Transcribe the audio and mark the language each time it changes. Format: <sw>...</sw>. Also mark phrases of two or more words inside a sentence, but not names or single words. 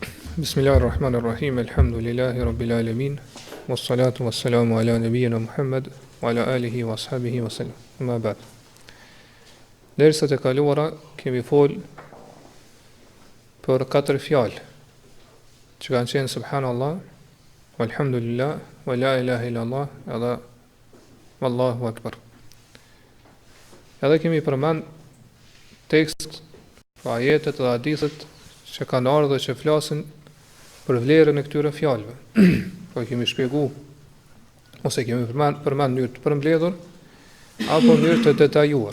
<ar>بسم الله الرحمن الرحيم، الحمد لله رب العالمين، والصلاة والسلام على نبينا محمد، وعلى آله وأصحابه وسلم. أما بعد.</ar> <sq>Dersat e kaluara kemi fol për katër fjalë që kanë qenë</sq> <ar>سبحان الله، والحمد لله، ولا إله إلا الله,</ar> <sq>edhe</sq> <ar>والله أكبر.</ar> <sq>Edhe kemi përmend tekst, ajetet dhe hadithet që kanë ardhur dhe që flasin për vlerën e këtyre fjalëve. Po kemi shpjeguar ose kemi përmend në mënyrë të përmbledhur apo në mënyrë të detajuar.</sq>